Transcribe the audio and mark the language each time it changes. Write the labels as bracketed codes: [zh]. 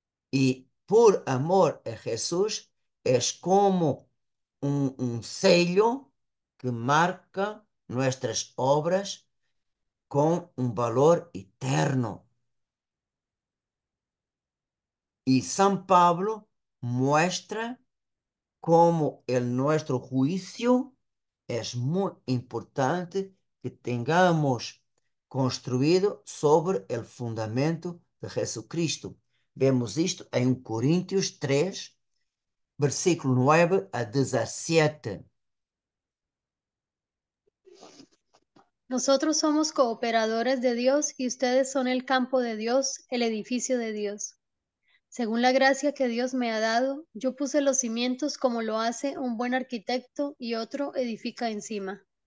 [es] Y por amor a Jesús es como un sello que marca nuestras obras con un valor eterno. Y San Pablo muestra cómo en nuestro juicio es muy importante que tengamos construído sobre el fundamento de Jesucristo. [pt] Vemos isto em 1 Coríntios 3, versículo 9 a 17. [es] Nosotros somos cooperadores de Dios y ustedes son el campo de Dios, el edificio de Dios. Según la gracia que Dios me ha dado, yo puse los cimientos como lo hace un buen arquitecto y otro edifica encima.